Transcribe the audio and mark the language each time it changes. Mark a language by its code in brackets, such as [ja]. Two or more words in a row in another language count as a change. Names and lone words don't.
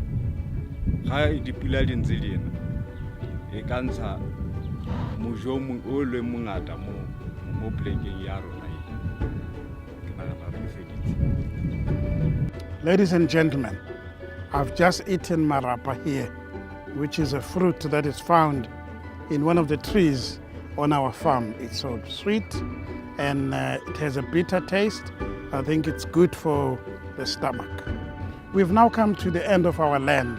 [tn] ga dipula di ntse dina e ka ntsha mojo o le mongata mo plekeng ya rona ke nagana re feditse. [en] Ladies and gentlemen, I've just eaten marapa here, which is a fruit that is found in one of the trees on our farm. It's so sweet and it has a bitter taste. I think it's good for the stomach. We've now come to the end of our land.